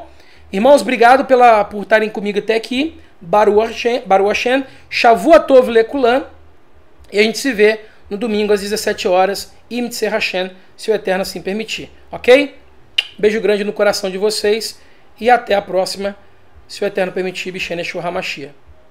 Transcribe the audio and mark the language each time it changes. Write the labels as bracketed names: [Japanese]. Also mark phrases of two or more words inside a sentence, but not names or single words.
[Portuguese] Irmãos, obrigado por estarem comigo até aqui. [Hebrew] ברוך השם, שבוע טוב לכולם, [Portuguese] e a gente se vê no domingo às 17 horas, [Hebrew] אם ירצה השם, [Portuguese] se o Eterno assim permitir, ok? Beijo grande no coração de vocês e até a próxima, se o Eterno permitir, [Hebrew] בשם ישוע המשיח.